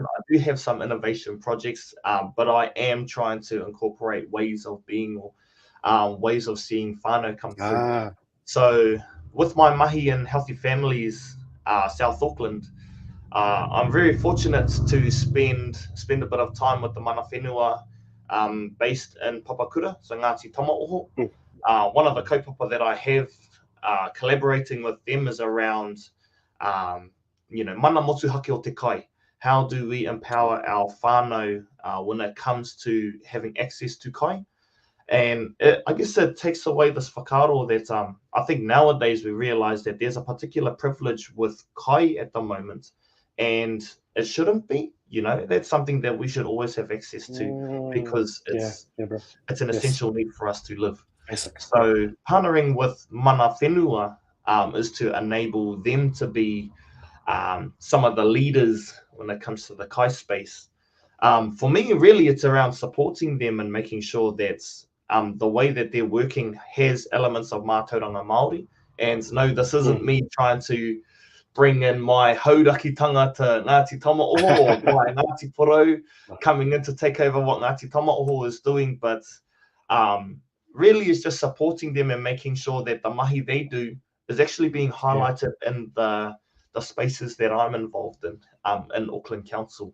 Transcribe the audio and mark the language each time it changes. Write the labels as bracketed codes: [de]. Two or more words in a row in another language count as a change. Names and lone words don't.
[en] I do have some innovation projects, but I am trying to incorporate ways of being or ways of seeing whānau come through. So with my mahi and healthy families, South Auckland, I'm very fortunate to spend a bit of time with the [mi] mana whenua [en] based in Papakura, so Ngāti Tamaterā. One of the kaupapa that I have collaborating with them is around, [mi] mana motuhake o te kai. [en] How do we empower our whānau when it comes to having access to kai? And I guess it takes away this whakaaro that I think nowadays we realize that there's a particular privilege with kai at the moment, and it shouldn't be. That's something that we should always have access to, because it's an essential need for us to live. So partnering with [mi] mana whenua [en] is to enable them to be some of the leaders when it comes to the kai space. For me, really, it's around supporting them and making sure that the way that they're working has elements of [mi] mātauranga Māori. [en] And no, this isn't me trying to bring in my haurakitanga to Ngāti Tamaterā or my Ngāti Porou coming in to take over what Ngāti Tamaterā is doing, but really it's just supporting them and making sure that the mahi they do is actually being highlighted in the spaces that I'm involved in Auckland Council.